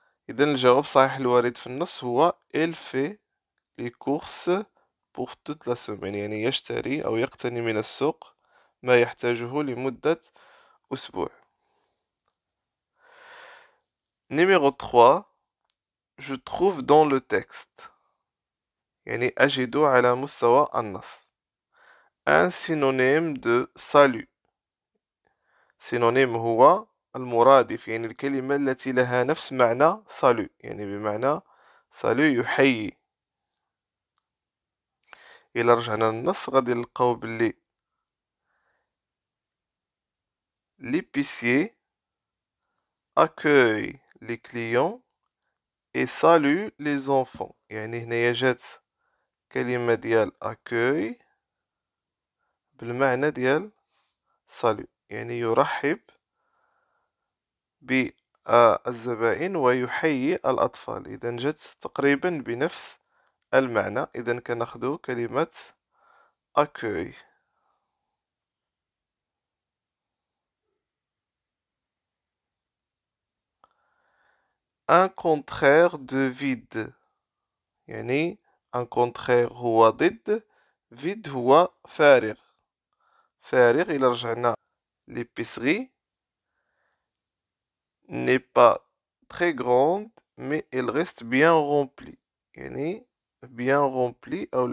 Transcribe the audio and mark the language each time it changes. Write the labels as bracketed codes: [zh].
[ar] إذن الجواب صحيح الوارد في النص هو [fr] il fait les courses pour toute la semaine. [ar] يعني يشتري أو يقتني من السوق ما يحتاجه لمدة أسبوع. [fr] Numéro 3. Je trouve dans le texte. [ar] يعني أجد على مستوى النص. [fr] Un synonyme de salut. [ar] synonyme هو المرادف. يعني الكلمة التي لها نفس معنى salut. يعني بمعنى salut يحيي. إلا رجعنا للنص غادي نلقاو بلي [fr] l'épicier accueille les clients et salue les enfants. [ar] يعني هنايا جات كلمة ديال accueil بالمعنى ديال salut. يعني يرحب بالزبائن ويحيي الأطفال. إذا جات تقريبا بنفس المعنى. إذا كناخدو كلمة accueil. [fr] Un contraire de vide. يعني un contraire [ar] هو ضد [fr] vide [ar] هو فارغ. فارغ إلا رجعنا [fr] l'épicerie n'est pas très grande mais elle reste bien remplie. [ar] يعني [fr] bien remplie [ar] أو كلمة remplie كتعني ممتلئ.